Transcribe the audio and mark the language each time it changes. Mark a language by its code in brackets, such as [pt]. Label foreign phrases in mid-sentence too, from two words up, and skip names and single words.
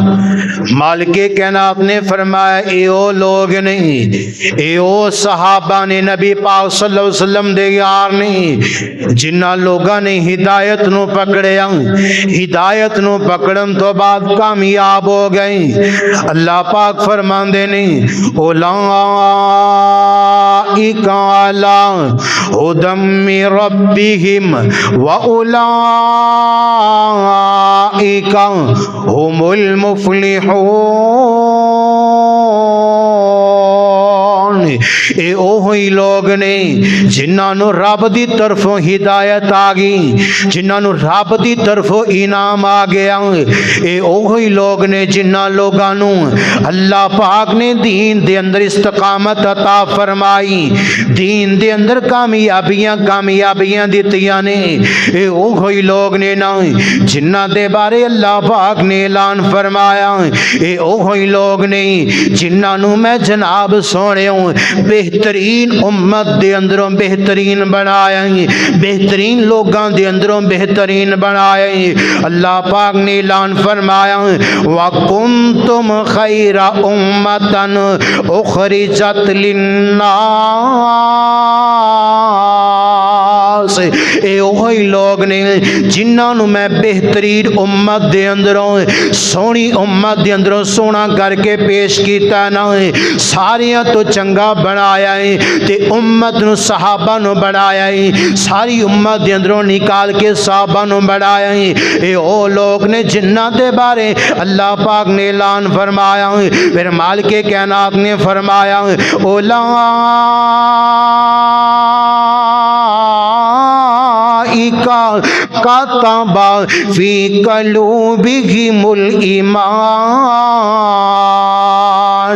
[pa] مالک کائنات نے فرمایا اے او لوگ نہیں، اے او صحابہ نے نبی پاک [ar] صلی اللہ علیہ وسلم [pa] دے یار نہیں جنہاں لوگاں نے ہدایت نو پکڑیا، ہدایت نو پکڑن تو بعد کامیاب ہو گئے۔ اللہ پاک فرماندے نہیں [ar] اولئک علی ہدی من ربہم واولئک هم المفلحون۔ [pa] اے اوہی لوگ نے جنہاں نو رب دی طرفوں ہدایت آ گئی، جنہاں نو رب دی طرفوں انعام آ گیا، اے اوہی لوگ نے جنہاں لوگاں نو اللہ پاک نے دین دے اندر استقامت عطا فرمائی، دین دے اندر کامیابیاں دتیاں نے۔ اے اوہی لوگ نے نا جنہاں دے بارے اللہ پاک نے اعلان فرمایا، اے اوہی لوگ نے جنہاں نو میں جناب سونے بہترین امت دے اندروں بہترین بنایا، بہترین لوگاں دے اندروں بہترین بنایا۔ اللہ پاک نے اعلان فرمایا [ar] وَكُنْتُمْ خَيْرَ أُمَّةً أُخْرِجَتْ لِلنَّاسِ۔ [pa] اے وہی لوگ نے جنہاں نو میں بہترین امت دے اندروں سونی امت دے اندروں سونا کر کے پیش کیتا نا، ساریاں تو چنگا بنایا ہے تے امت نو صحابہ نو بنایا ہے، ساری امت دے اندروں نکال کے صحابہ نو بنایا ہے۔ اے او لوگ نے جنہاں دے بارے اللہ پاک نے اعلان فرمایا، پھر مالک کائنات نے فرمایا [ar] اولئک کتب فی قلوبہم الایمان۔